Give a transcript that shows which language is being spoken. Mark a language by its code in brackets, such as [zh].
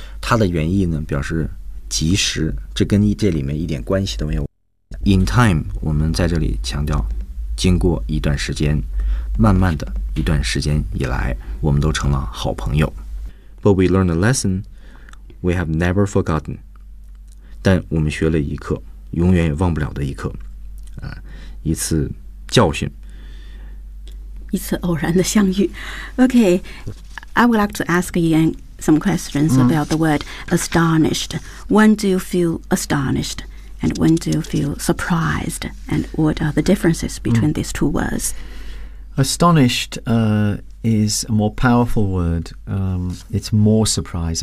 [zh] 它的原意呢表示及时，这跟这里面一点关系都没有。 In time, 我们在这里强调，经过一段时间，慢慢的一段时间以来，我们都成了好朋友。 [en] But we learned a lesson we have never forgotten. [zh] 但我们学了一课，永远也忘不了的一课，一次教训。一次偶然的相遇。 [en] Okay, I would like to ask Yan some questions、mm. about the word astonished. When do you feel astonished? And when do you feel surprised? And what are the differences between、mm. these two words? Astonished、is a more powerful word.、it's more surprised.